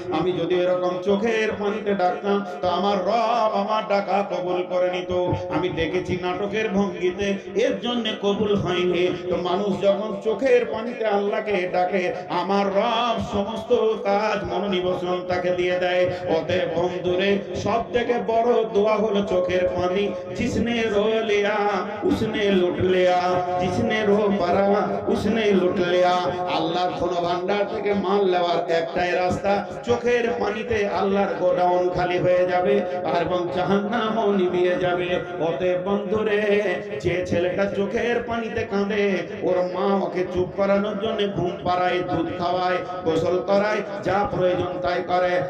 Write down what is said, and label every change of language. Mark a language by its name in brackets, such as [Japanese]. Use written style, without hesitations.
[Bangla] আমি যদি এরকম চোখের পানিতে ডাকতাম তো আমার রব আমার ডাকা কবুল করে নিত। আমি দেখেছি নাটকের ভঙ্গিতে, এর জন্য কবুল হয়নি। তো মানুষ যখন চোখের পানিতে আল্লাহকে ডাকে, আমার রব সব সমস্ত কাজ মনোনিবেশন তাকে দিয়ে দেয়। অতএব বন্ধুরে সব থেকে বড় দোয়া হলো চোখের পানি। [Hindi] जिसने रो लिया उसने लूट लिया, जिसने रो परा उसने लूट लिया। [Bangla] আল্লাহর ধন ভান্ডার থেকে মাল নেওয়ার একটাই রাস্তা, চোখের পানিতে আল্লাহর গোডাউন খালি হয়ে যাবে আর এবং জাহান্নামও নিভিয়ে যাবে। অতএব বন্ধুরে, যে ছেলেটা চোখের পানিতে কাঁদে, ওর মা ওকে চুপ করানোর জন্য ঘুম পাড়ায়, দুধ খাওয়ায়, গোসল করায়, যা প্রয়োজন তাই করে।